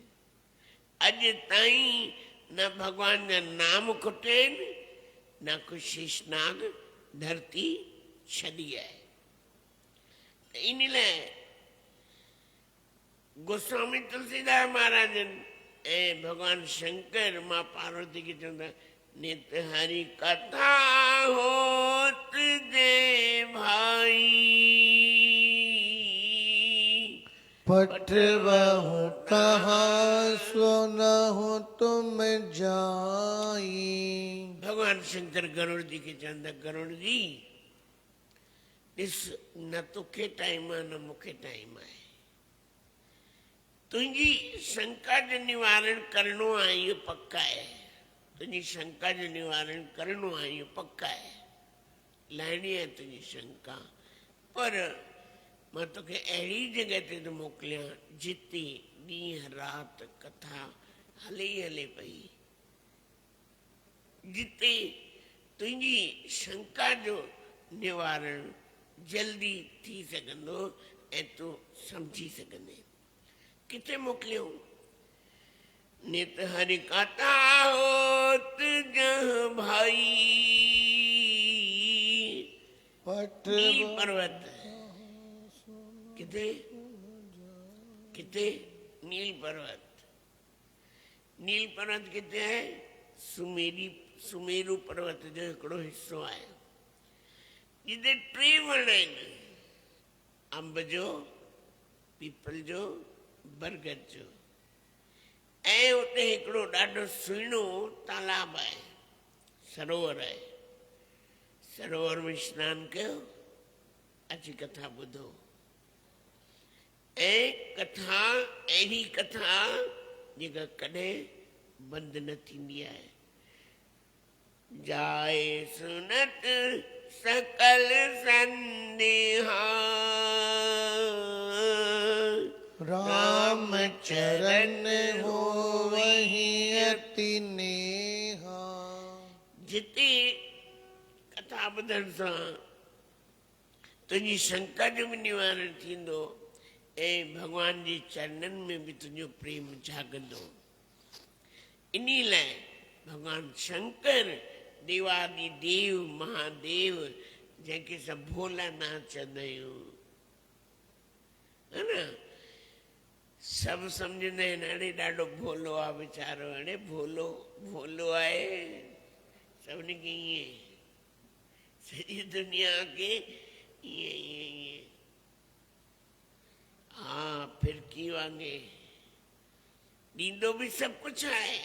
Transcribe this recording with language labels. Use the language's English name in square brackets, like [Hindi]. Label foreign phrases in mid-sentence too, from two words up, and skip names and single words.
[Sindhi] अॼु ताईं न भगवान जा नाम खुटिया आहिनि, न को शेषनाग धरती छॾी आहे। त इन लाइ गोस्वामी तुलसीदास महाराजन ऐं भगवान शंकर मां पार्वती खे चवंदा, [Awadhi] नित हरि कथा होत जे भाई, पठवहु कहाँ सुनहु तुम जाई। [Sindhi] भगवान शंकर गरुड़ जी खे चवंदा, गरुड़ जी ॾिस, न तोखे टाइम आहे न मूंखे टाइम आहे। तुंहिंजी शंका जो निवारण करणो आहे, इहो पक्का आहे। तुंहिंजी शंका जो निवारण करणो आहे, इहो पक्का आहे। लाहिणी आहे तुंहिंजी शंका, पर मां तोखे अहिड़ी जॻह ते थो मोकिलियां जिते ॾींहं राति कथा हले ई हले पई, जिते तुंहिंजी शंका जो निवारण जल्दी थी सघंदो ऐं तूं सम्झी सघंदे। किथे मोकिलियूं? [Awadhi] नित हरि कथा होत जह भाई, नील पर्वत। [Sindhi] किथे? किथे? नील पर्वत। नील पर्वत किथे है? सुमेरु पर्वत जो हिकिड़ो हिस्सो आहे, जिते 3 वण आहिनि, अंब जो, पीपल जो, बरगद जो। ऐं उते हिकिड़ो ॾाढो सुहिणो तालाब आहे, सरोवर आहे। सरोवर में सनानु कयो, अची कथा ॿुधो। ऐं कथा अहिड़ी कथा जेका कॾहिं बंदि न थींदी आहे। [Awadhi] जाए सुनत सकल संदेहा, राम चरण हो वही अति नेहा। [Sindhi] जिते कथा ॿुधण सां तुंहिंजी शंका जो बि निवारण थींदो ऐं भगवान जे चरणनि में बि तुंहिंजो प्रेम जागंदो। इन लाइ भगवान शंकर देवादि देव महादेव, जंहिंखे असां भोलानाथ चवंदा आहियूं, है न, सभु सम्झंदा आहिनि हाणे ॾाढो भोलो आहे वीचारो, हाणे भोलो भोलो आहे सभिनी खे ईअं, सॼी दुनिया खे ईअं ईअं ईअं, हा फिरकी वांगुरु ॾींदो बि सभु कुझु आहे।